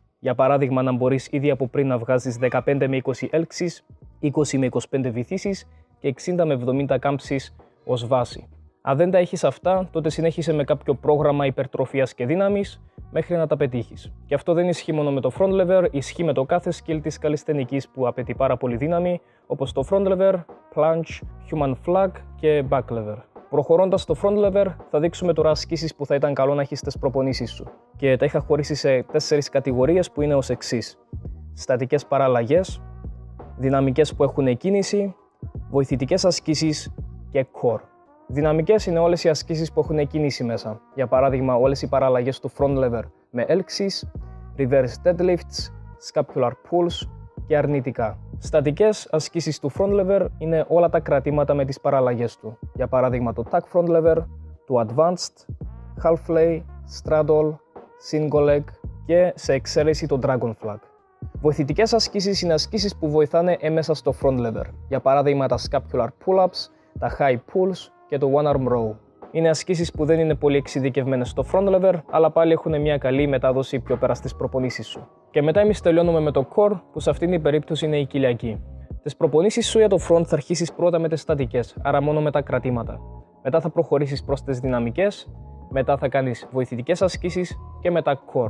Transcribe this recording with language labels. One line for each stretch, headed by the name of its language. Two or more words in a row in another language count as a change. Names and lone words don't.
Greek: Για παράδειγμα, να μπορείς ήδη από πριν να βγάζεις 15 με 20 έλξεις, 20 με 25 βυθίσεις και 60 με 70 κάμψεις ως βάση. Αν δεν τα έχεις αυτά, τότε συνέχισε με κάποιο πρόγραμμα υπερτροφίας και δύναμης μέχρι να τα πετύχεις. Και αυτό δεν ισχύει μόνο με το
English: front lever,
Greek: ισχύει με το κάθε skill της καλλισθενικής που απαιτεί πάρα πολύ δύναμη, όπως το
English: front lever, plunge, human flag
Greek: και
English: back lever.
Greek: Προχωρώντας στο
English: front lever,
Greek: θα δείξουμε τώρα ασκήσεις που θα ήταν καλό να έχεις στις προπονήσεις σου. Και τα είχα χωρίσει σε 4 κατηγορίες που είναι ως εξής: στατικές παραλλαγές, δυναμικές που έχουν κίνηση, βοηθητικές ασκήσεις και core. Δυναμικές είναι όλες οι ασκήσεις που έχουν κίνηση μέσα. Για παράδειγμα, όλες οι παραλλαγές του
English: front lever
Greek: με έλξεις,
English: reverse deadlifts, scapular pulls
Greek: και αρνητικά. Στατικές ασκήσεις του front lever είναι όλα τα κρατήματα με τις παραλλαγές του. Για παράδειγμα, το
English: tuck front lever,
Greek: το
English: advanced, half lay, straddle, single leg
Greek: και σε εξαίρεση το
English: dragon flag.
Greek: Βοηθητικές ασκήσεις είναι ασκήσεις που βοηθάνε έμεσα στο
English: front lever.
Greek: Για παράδειγμα, τα
English: scapular pull-ups,
Greek: τα
English: high pulls
Greek: και το
English: one arm row.
Greek: Είναι ασκήσεις που δεν είναι πολύ εξειδικευμένες στο
English: front lever,
Greek: αλλά πάλι έχουν μια καλή μετάδοση πιο πέρα στις προπονήσεις σου. Και μετά εμείς τελειώνουμε με το core, που σε αυτήν την περίπτωση είναι η κοιλιακή. Τις προπονήσεις σου για το front θα αρχίσεις πρώτα με τις στατικές, άρα μόνο με τα κρατήματα. Μετά θα προχωρήσεις προς τις δυναμικές, μετά θα κάνεις βοηθητικές ασκήσεις και μετά core.